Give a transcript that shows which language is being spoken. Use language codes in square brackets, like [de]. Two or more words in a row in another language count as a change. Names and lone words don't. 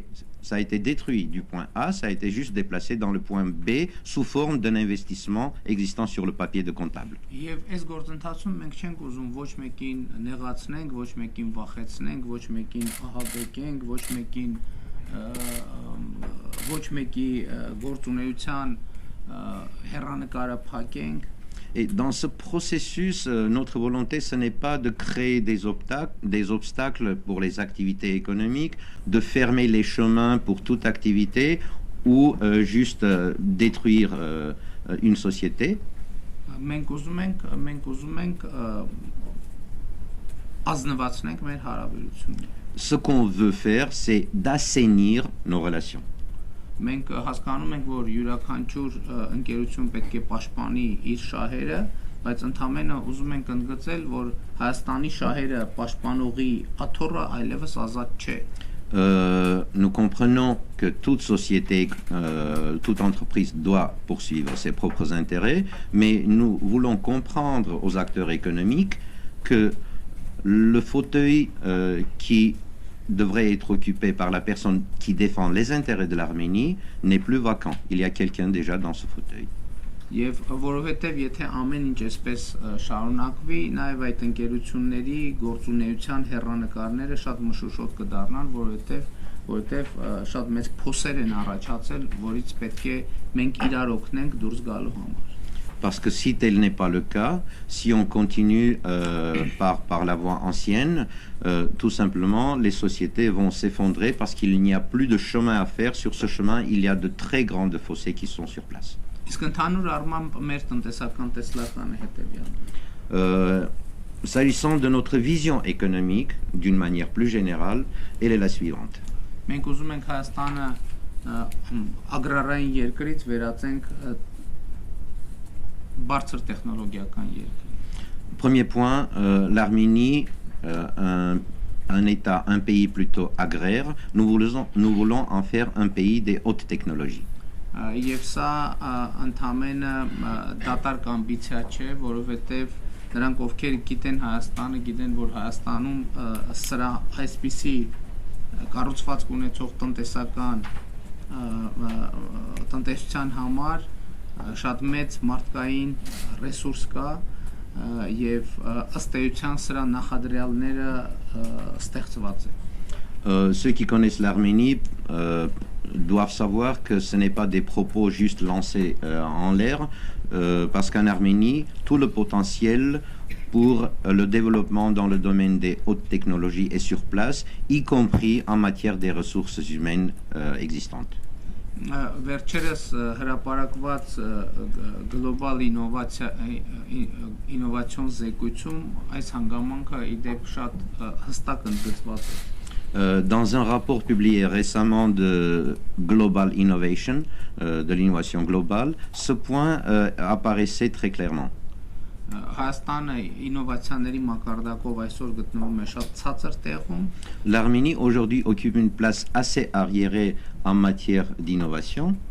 [fr] Ça a été détruit du point A, ça a été juste déplacé dans le point B sous forme d'un investissement existant sur le papier de comptable. [hy] Եվ այս գործընթացում մենք չենք ուզում ոչ մեկին նեղացնենք, ոչ մեկին վախեցնենք, ոչ մեկին ահաբեկենք, ոչ մեկի գործունեության հեռանկարը փակենք. [fr] Et dans ce processus, notre volonté, ce n'est pas de créer des obstacles pour les activités économiques, de fermer les chemins pour toute activité ou juste détruire une société. [hy] Մենք ուզում ենք ազնվացնենք մեր հարաբերությունները. [fr] Ce qu'on veut faire, c'est d'assainir nos relations. [hy] Մենք հասկանում ենք, որ յուրաքանչյուր ընկերություն պետք է պաշտպանի իր շահերը, բայց ընդամենը ուզում ենք ընդգծել, որ Հայաստանի շահերը պաշտպանողի աթոռը այլևս ազատ չէ. [fr] Nous comprenons que toute société, toute entreprise doit poursuivre ses propres intérêts, mais nous voulons comprendre aux acteurs économiques que le fauteuil qui devrait être occupé par la personne qui défend les intérêts de l'Arménie n'est plus vacant. Il y a quelqu'un déjà dans ce fauteuil. [hy] Եվ որովհետև եթե ամեն ինչ այսպես շարունակվի, նաև այդ ընկերությունների գործունեության հեռանկարները շատ մշուշոտ կդառնան, որովհետև շատ մեծ փոսեր են առաջացել, որից պետք է մենք իրար օգնենք դուրս գալու համար։ [fr] Parce que si tel n'est pas le cas, si on continue par la voie ancienne, tout simplement, les sociétés vont s'effondrer parce qu'il n'y a plus de chemin à faire. Sur ce chemin, il y a de très grandes fossés qui sont sur place. [hy] Իսկ ընդհանուր առմամբ մեր տնտեսական տեսլականը հետևյալն է։ [fr] S'agissant de notre vision économique, d'une manière plus générale, elle est la suivante. [hy] Մենք ուզում ենք Հայաստանը ագրարային երկրից վերածենք բարձր տեխնոլոգիական երկրի։ [fr] Premier point, l'Arménie, un État, un pays plutôt agraire, nous voulons en faire un pays des hautes technologies. [hy] Եվ սա ընդամենը դատարկ ամբիցիա չէ, որովհետև նրանք ովքեր գիտեն Հայաստանը, գիտեն, որ Հայաստանում սրա այսպիսի կառուցվածք ունեցող տնտեսության համար շատ մեծ մարդկային ռեսուրս կա եւ ըստ էության սրա նախադրյալները ստեղծված են։ [fr] Ceux qui connaissent l'Arménie doivent savoir que ce n'est pas des propos juste lancés en l'air, parce qu'en Arménie, tout le potentiel pour le développement dans le domaine des hautes technologies est sur place, y compris en matière des ressources humaines existantes. [hy] Վերջերս հրապարակված գլոբալ ինովացիոն զեկույցում այս հանգամանքը իդեպ շատ հստակ ընդգծված է։ [fr] Dans un rapport publié récemment de Global Innovation, de l'innovation globale, ce point apparaissait très clairement. L'Arménie aujourd'hui occupe une place assez arriérée en matière d'innovation.